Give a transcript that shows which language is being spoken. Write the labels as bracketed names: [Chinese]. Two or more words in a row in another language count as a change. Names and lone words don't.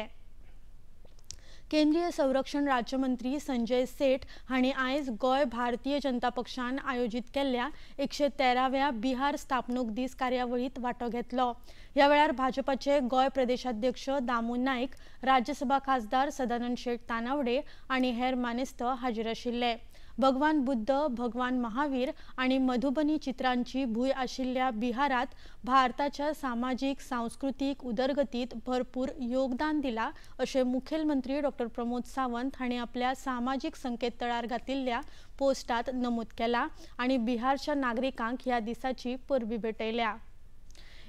[Konkani] केंद्रीय संरक्षण राज्यमंत्री संजय सेठ हांणी आयज गोय भारतीय जनता पक्षान आयोजित केल्ल्या 113व्या बिहार स्थापणूक दीस कार्यावळीत वांटो घेतलो। ह्या वेळार भाजपाचे गोय प्रदेशाध्यक्ष दामू नाईक, राज्यसभा खासदार सदानंद शेठ तानावडे आणि हेर मानेस्त हाजीर आशिल्ले। भगवान बुद्ध, भगवान महावीर आणि मधुबनी चित्रांची भूंय आशिल्ल्या बिहारात भारताच्या सामाजिक सांस्कृतिक उदरगतीत भरपूर योगदान दिला अशें मुखेलमंत्री डॉ. प्रमोद सावंत हांणी आपल्या सामाजिक संकेतथळार घातिल्ल्या पोस्टात नमूद केला आणि बिहारच्या नागरिकांक ह्या दिसाची परबी भेटयल्या।